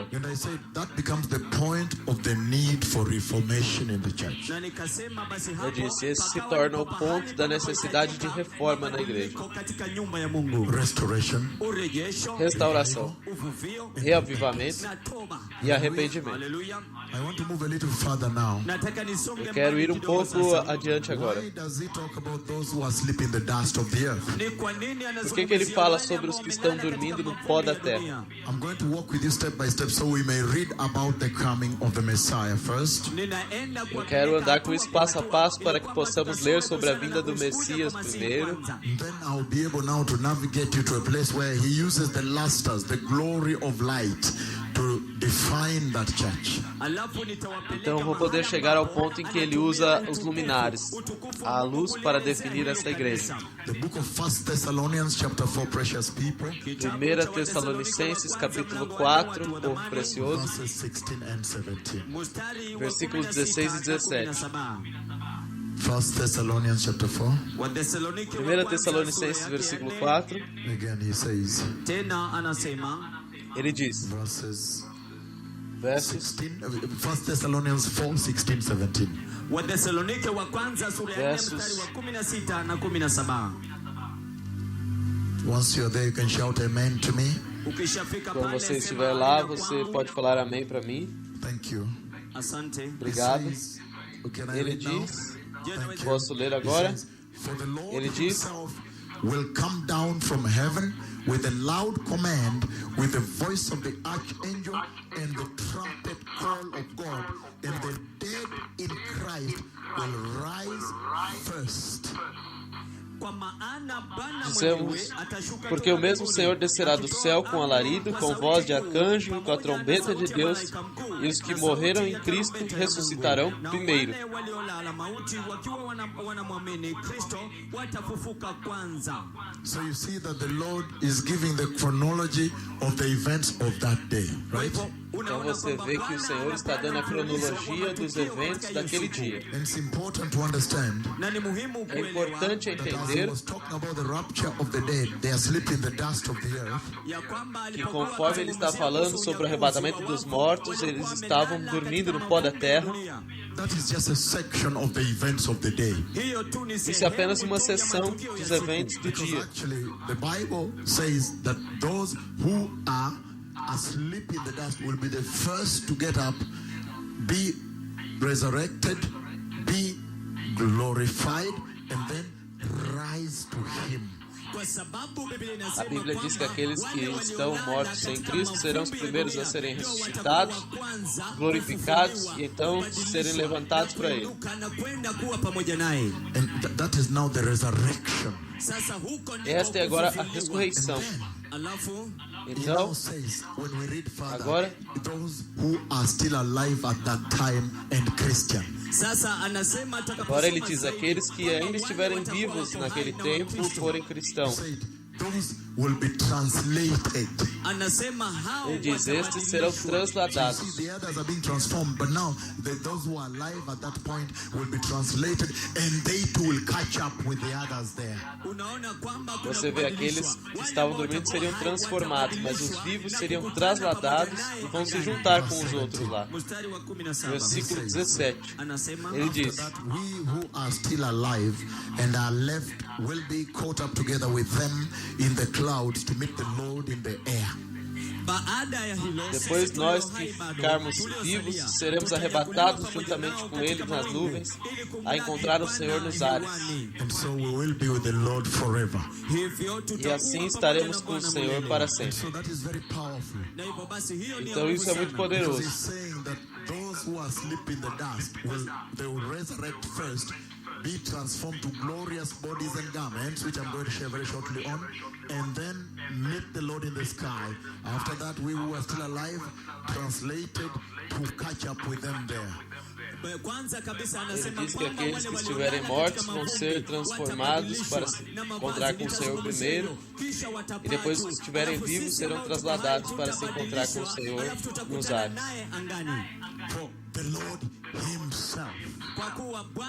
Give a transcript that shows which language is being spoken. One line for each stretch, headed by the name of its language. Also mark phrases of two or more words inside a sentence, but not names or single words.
English: And I said that becomes the point of the need for reformation in the church.
Swahili: Na nikasema basi
Portuguese: Eu
Swahili: hapo
Portuguese: disse, esse se
Swahili: pakawa
Portuguese: torna o
Swahili: ndipo
Portuguese: ponto
Swahili: pahali
Portuguese: da necessidade de
Swahili: panapohitajika
Portuguese: reforma na igreja.
Swahili: mabadiliko katika nyumba ya Mungu,
English: Restoration,
Swahili: urejesho,
Portuguese: Restauração,
Swahili: uvuvio
Portuguese: reavivamento
Swahili: na toba.
Portuguese: e arrependimento.
Swahili: Haleluya.
English: I want to move a little further now.
Swahili: Nataka nisonge
Portuguese: Eu quero
Swahili: mbali
Portuguese: ir um
Swahili: kidogo
Portuguese: pouco
Swahili: sasa.
Portuguese: adiante agora.
English: Why does he talk about those who are sleeping in the dust of the earth?
Swahili: Ni kwa nini
Portuguese: Por que ele
Swahili: anazungumzia
Portuguese: fala
Swahili: wale
Portuguese: sobre os
Swahili: ambao
Portuguese: que estão
Swahili: wamelala
Portuguese: dormindo
Swahili: katika
Portuguese: no pó da
Swahili: mavumbi ya
Portuguese: terra?
Swahili: dunia?
English: I'm going to walk with you step by step so we may read about the coming of the Messiah first.
Swahili: Ninaenda
Portuguese: Eu quero andar com isso passo a passo para que possamos ler sobre a vinda do Messias primeiro.
English: And then I'll be able now to navigate you to a place where he uses the lusters, the glory of light, to define that church.
Portuguese: Então eu vou poder chegar ao ponto em que ele usa os luminares, a luz, para definir essa igreja.
English: The book of 1 Thessalonians chapter 4, precious people,
Portuguese: 1 Tessalonicenses capítulo 4, povo precioso,
English: verses 16 and 17.
Portuguese: versículos 16 e 17.
English: 1 Thessalonians chapter 4.
Swahili: Wathesalonike wa 1 kwanza
Portuguese: Tessalonicenses
Swahili: sura
Portuguese: versículo
Swahili: yake 4,
English: Again, he says,
Swahili: tena anasema
Portuguese: ele diz,
English: verses
Portuguese: versos
English: 16, 1 Thessalonians 4, 16, 17.
Swahili: Wathesalonike wa kwanza sura ya 4
English: Versus-
Swahili: mstari wa 16 na 17.
English: Once you're there, you can shout amen to me.
Swahili: Ukishafika
Portuguese: quando
Swahili: pale
Portuguese: você
Swahili: sema
Portuguese: estiver lá,
Swahili: amina
Portuguese: você
Swahili: kwangu.
Portuguese: pode falar amém para mim.
English: Thank you.
Swahili: Asante.
Portuguese: Obrigado.
English: Says, can I
Portuguese: Ele
English: read now?
Portuguese: diz,
English: Thank you.
Portuguese: posso ler
English: He
Portuguese: agora?
English: says, for the Lord
Portuguese: Ele diz,
English: himself will come down from heaven with a loud command, with the voice of the archangel and the trumpet call of God, and the dead in Christ will rise first.
Swahili: Kwa maana Bwana
Portuguese: Dizemos,
Swahili: mwenyewe atashuka
Portuguese: porque
Swahili: toka
Portuguese: o mesmo
Swahili: mbinguni,
Portuguese: Senhor descerá do
Swahili: akitoa
Portuguese: céu com
Swahili: amri
Portuguese: alarido,
Swahili: kwa
Portuguese: com
Swahili: sauti
Portuguese: voz de
Swahili: kuu,
Portuguese: arcanjo e com a
Swahili: pamoja
Portuguese: trombeta
Swahili: na
Portuguese: de
Swahili: sauti ya
Portuguese: Deus,
Swahili: malaika mkuu,
Portuguese: e os que
Swahili: na
Portuguese: morreram
Swahili: sauti
Portuguese: em
Swahili: ya
Portuguese: Cristo
Swahili: tarumbeta ya
Portuguese: ressuscitarão
Swahili: Mungu. Na
Portuguese: primeiro.
Swahili: wale waliolala mauti wakiwa wanamwamini Kristo watafufuka kwanza.
English: So you see that the Lord is giving the chronology of the events of that day,
Swahili: Kwa
English: right?
Swahili: hivyo,
Portuguese: Então
Swahili: unaona
Portuguese: você
Swahili: kwamba
Portuguese: vê que o
Swahili: Bwana
Portuguese: Senhor está dando a
Swahili: anatueleza
Portuguese: cronologia
Swahili: kwamba
Portuguese: dos
Swahili: tukio
Portuguese: eventos
Swahili: katika
Portuguese: daquele
Swahili: hiyo siku.
Portuguese: dia.
English: And it's important to understand
Swahili: Na ni muhimu
Portuguese: É
Swahili: kuelewa
Portuguese: importante
English: that as he
Portuguese: entender
English: was talking about the rapture of the dead, they are sleeping in the dust of the earth.
Swahili: ya kwamba
Portuguese: que
Swahili: alipokuwa
Portuguese: conforme ele está
Swahili: akizungumzia
Portuguese: falando
Swahili: kuhusu
Portuguese: sobre o
Swahili: unyakuzi
Portuguese: arrebatamento
Swahili: wa
Portuguese: dos
Swahili: wafu,
Portuguese: mortos,
Swahili: waliokuwa
Portuguese: eles
Swahili: wamelala
Portuguese: estavam
Swahili: katika
Portuguese: dormindo no pó da
Swahili: mavumbi ya
Portuguese: terra.
Swahili: dunia.
English: That is just a section of the events of the day.
Swahili: Hiyo tu ni
Portuguese: Isso é apenas
Swahili: sehemu
Portuguese: uma
Swahili: tu ya
Portuguese: seção
Swahili: matukio ya
Portuguese: dos
Swahili: siku.
Portuguese: eventos do
English: Because
Portuguese: dia.
English: actually, the Bible says that those who are asleep in the dust will be the first to get up, be resurrected, be glorified, and then rise to Him.
Swahili: Kwa sababu Biblia
Portuguese: A
Swahili: inasema
Portuguese: Bíblia diz que
Swahili: kwamba
Portuguese: aqueles que
Swahili: wale
Portuguese: estão
Swahili: waliolala
Portuguese: mortos em
Swahili: katika
Portuguese: Cristo serão os
Swahili: mavumbi ya
Portuguese: primeiros a
Swahili: dunia
Portuguese: serem
Swahili: ndio
Portuguese: ressuscitados,
Swahili: watakuwa wa kwanza
Portuguese: glorificados
Swahili: kufufuliwa,
Portuguese: e então
Swahili: kubadilishwa
Portuguese: serem levantados
Swahili: na
Portuguese: para Ele.
Swahili: kuinuka na kwenda kuwa pamoja naye.
English: And that is now the resurrection.
Swahili: Sasa huko ndiko
Portuguese: Esta é agora a
Swahili: kufufuliwa.
Portuguese: ressurreição.
Swahili: Alafu
English: He
Portuguese: Então,
English: now says, when we read further,
Portuguese: agora-
English: those who are still alive at that time and Christian.
Swahili: sasa anasema
Portuguese: agora ele
Swahili: atakaposoma
Portuguese: diz:
Swahili: zaidi
Portuguese: aqueles que
Swahili: kwamba
Portuguese: ainda
Swahili: wale
Portuguese: estiverem
Swahili: watakuwa
Portuguese: vivos
Swahili: wako
Portuguese: naquele
Swahili: hai na
Portuguese: tempo
Swahili: Wakristo.
Portuguese: forem cristãos.
English: Said, those will be translated.
Swahili: Anasema hao
Portuguese: Ele diz: estes serão
English: So you
Portuguese: transladados.
English: see, the others are being transformed, but now those who are alive at that point will be translated, and they too will catch up with the others there.
Swahili: Unaona kwamba kuna
Portuguese: Você vê aqueles
Swahili: kubadilishwa.
Portuguese: que
Swahili: Wale
Portuguese: estavam
Swahili: ambao
Portuguese: dormindo
Swahili: watakuwa
Portuguese: seriam
Swahili: hai
Portuguese: transformados, mas os
Swahili: watabadilishwa
Portuguese: vivos
Swahili: na
Portuguese: seriam
Swahili: kukutana
Portuguese: transladados
Swahili: pamoja naye
Portuguese: e vão se
Swahili: angani.
Portuguese: juntar com os outros lá.
Swahili: Mstari wa 17.
Portuguese: Versículo 17.
Swahili: Anasema
Portuguese: Ele diz:
English: That we who are still alive and are left will be caught up together with them in the clouds to meet the Lord in the air.
Swahili: baada ya hilo
Portuguese: Depois
Swahili: sisi
Portuguese: nós
Swahili: tulio
Portuguese: que
Swahili: hai bado,
Portuguese: ficarmos
Swahili: tuliosalia,
Portuguese: vivos seremos
Swahili: tutanyakuliwa
Portuguese: arrebatados
Swahili: pamoja
Portuguese: juntamente
Swahili: nao
Portuguese: com
Swahili: katika
Portuguese: Ele nas
Swahili: mawingu,
Portuguese: nuvens,
Swahili: ili
Portuguese: a
Swahili: kumlaki
Portuguese: encontrar o
Swahili: Bwana
Portuguese: Senhor nos ares.
Swahili: hewani.
English: And so we will be with the Lord forever.
Swahili: Hivyo
Portuguese: E
Swahili: tutakuwa
Portuguese: assim
Swahili: pamoja
Portuguese: estaremos
Swahili: na
Portuguese: com o
Swahili: Bwana
Portuguese: Senhor
Swahili: milele.
Portuguese: para
English: And
Portuguese: sempre.
English: so that is very powerful.
Swahili: Na hivyo basi hiyo ni
Portuguese: Então
Swahili: ya
Portuguese: isso é
Swahili: nguvu
Portuguese: muito
Swahili: sana.
English: Because
Portuguese: poderoso.
English: he's saying that those who are asleep in the dust they will resurrect first, be transformed to glorious bodies and garments, which I'm going to share very shortly on, and then meet the Lord in the sky. After that, we who are still alive, translated to catch up with them there.
Swahili: Kwanza kabisa
Portuguese: Ele
Swahili: anasema
Portuguese: diz que
Swahili: kwamba
Portuguese: aqueles
Swahili: wale
Portuguese: que estiverem
Swahili: waliolala
Portuguese: mortos
Swahili: katika
Portuguese: vão
Swahili: mavumbi
Portuguese: ser transformados para se
Swahili: watabadilishwa na
Portuguese: encontrar com o
Swahili: mavazi
Portuguese: Senhor primeiro,
Swahili: kisha watapaa
Portuguese: e depois
Swahili: juu.
Portuguese: os que estiverem
Swahili: Alafu
Portuguese: vivos
Swahili: sisi
Portuguese: serão
Swahili: ambao tuko
Portuguese: transladados
Swahili: hai
Portuguese: para se encontrar com o
Swahili: tutabadilishwa,
Portuguese: Senhor
Swahili: alafu
Portuguese: nos
Swahili: tutakutana
Portuguese: ares.
Swahili: naye angani.
English: For the Lord Himself
Swahili: Kwa kuwa Bwana